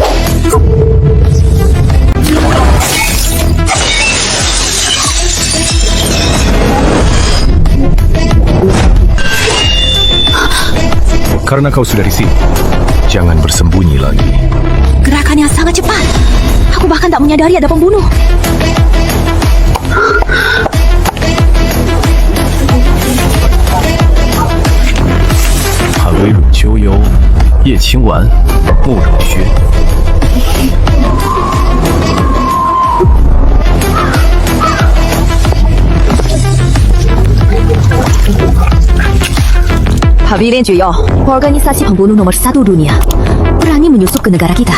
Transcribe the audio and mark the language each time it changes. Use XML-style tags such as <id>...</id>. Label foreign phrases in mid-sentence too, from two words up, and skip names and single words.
<id>Karena kau sudah di sini, jangan bersembunyi lagi. Gerakannya sangat cepat. Aku bahkan tak menyadari ada pembunuh.</id> <zh>汉威鲁秋游，叶青丸，慕容轩。</zh> <id>Pavilion Juyo, organisasi pembunuh nomor 1 dunia, berani menyusup ke negara kita.</id>